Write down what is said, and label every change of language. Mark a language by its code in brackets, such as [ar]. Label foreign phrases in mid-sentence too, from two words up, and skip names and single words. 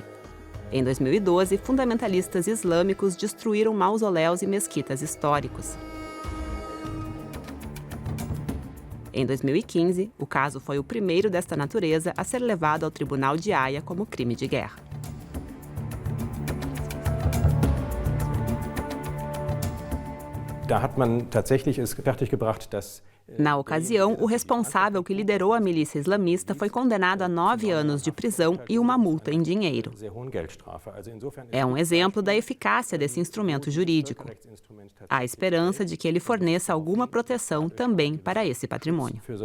[pt] Em 2012, fundamentalistas islâmicos destruíram mausoléus e mesquitas históricos. Em 2015, o caso foi o primeiro desta natureza a ser levado ao Tribunal de Haia como crime de guerra. [de] Da hat man tatsächlich es fertiggebracht, dass [pt] Na ocasião, o responsável que liderou a milícia islamista foi condenado a 9 anos de prisão e uma multa em dinheiro. É um exemplo da eficácia desse instrumento jurídico. Há esperança de que ele forneça alguma proteção também para esse patrimônio.